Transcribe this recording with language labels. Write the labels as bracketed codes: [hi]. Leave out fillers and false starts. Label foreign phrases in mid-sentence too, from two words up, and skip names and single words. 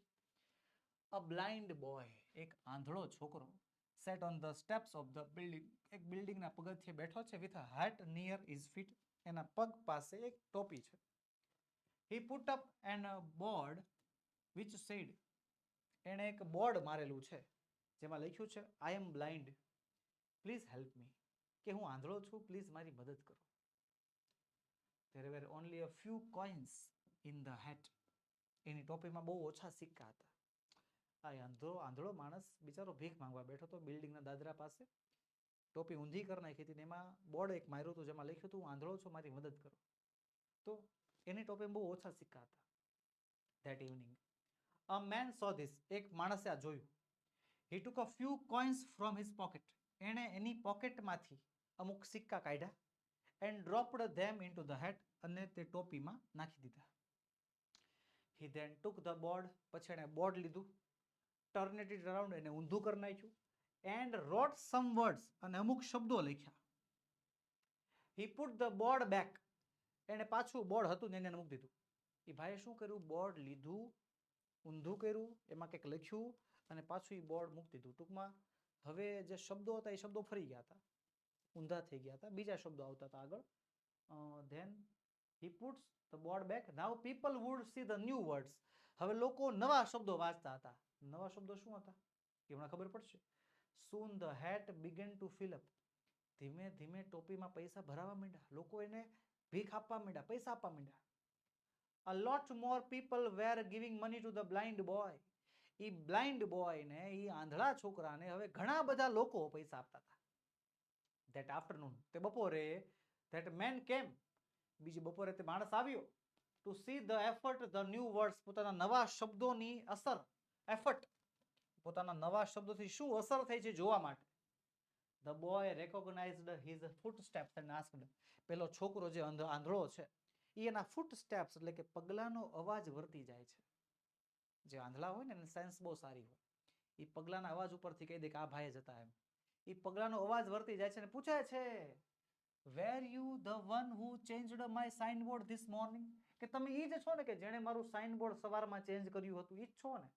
[en] a blind boy, [gu] એક આંધળો છોકરો, [en] sat on the steps of the building, [gu] એક બિલ્ડિંગના પગથિયે બેઠો છે, [en] with a hat near his feet, [gu] એના પગ પાસે એક ટોપી છે. [en] he put up an board which said, [gu] એણે એક બોર્ડ મારેલું છે જેમાં લખ્યું છે [en] I am blind, please help me, [gu] કે હું આંધળો છું, પ્લીઝ મારી મદદ કરો. [en] There were only a few coins in the hat, [gu] એની ટોપીમાં બહુ ઓછા સિક્કા હતા. આ આંધળો માણસ બિચારો ભીખ માંગવા બેઠો હતો બિલ્ડિંગના દાદરા પાસે. ટોપી ઊંધી કરી નાખી હતી, એમાં બોર્ડ એક માર્યું હતું જેમાં લખ્યું હતું હું આંધળો છું, મારી મદદ કરો. તો એની ટોપીમાં બહુ ઓછા સિક્કા હતા. [en] That evening a man saw this, [gu] એક માણસે આ જોયું. [en] He took a few coins from his pocket, [gu] એણે એની પોકેટમાંથી અમુક સિક્કા કાઢ્યા. [en] And dropped them into the hat, [gu] અને તે ટોપીમાં નાખી દીધા. [en] He then took the board, [gu] પછી એણે બોર્ડ લીધું, [en] turned it around, [gu] એને ઊંધું કરી નાખ્યું, [en] and wrote some words, [gu] અને અમુક શબ્દો લખ્યા. [en] He put the board back, [gu] એને પાછું બોર્ડ હતું ને એને મૂકી દીધું. એ ભાઈએ શું કર્યું, બોર્ડ લીધું, ઊંધું કર્યું, એમાં કંઈક લખ્યું અને પાછું એ બોર્ડ મૂકી દીધું. ટૂંકમાં હવે જે શબ્દો હતા એ શબ્દો ફરી ગયા હતા, ઊંધા થઈ ગયા હતા, બીજા શબ્દો આવતા હતા આગળ. [en] Then he puts the board back. Now people would see the new words. [gu] હવે લોકો નવા શબ્દો વાંચતા હતા. નવા શબ્દો શું હતા એ હમણાં ખબર પડશે. [en] Soon the hat began to fill up. [gu] ધીમે ધીમે ટોપીમાં પૈસા ભરાવા માંડ્યા, લોકો એને ભીખ આપવા માંડ્યા, પૈસા આપવા માંડ્યા. [en] A lot more people were giving money to the blind boy. [gu] એ [en] blind boy [gu] ને, એ આંધળા છોકરાને હવે ઘણા બધા લોકો પૈસા આપતા હતા. [en] That afternoon, [gu] તે બપોરે, [en] that man came, [gu] બીજી બપોરે તે માણસ આવ્યો, [en] to see the effort, the new words, [gu] પોતાના નવા શબ્દોની અસર, effort, પોતાના નવા શબ્દોથી શું અસર થઈ છે જોવા માટે. [en] The boy recognized his footsteps and asked, [gu] પેલો છોકરો જે આંધળો છે એ એના ફૂટસ્ટેપ્સ એટલે કે પગલાનો અવાજ વર્તી જાય છે. જે આંધળા હોય ને એની સેન્સ બહુ સારી હોય, એ પગલાના અવાજ ઉપરથી કહી દે કે આ ભાઈ જતા એમ. એ પગલાનો અવાજ વર્તી જાય છે અને પૂછે છે, [en] were you the one who changed my signboard this morning, [gu] કે તમે એ જ છો ને કે જેણે મારું સાઇનબોર્ડ સવારમાં ચેન્જ કર્યું હતું, એ જ છો ને.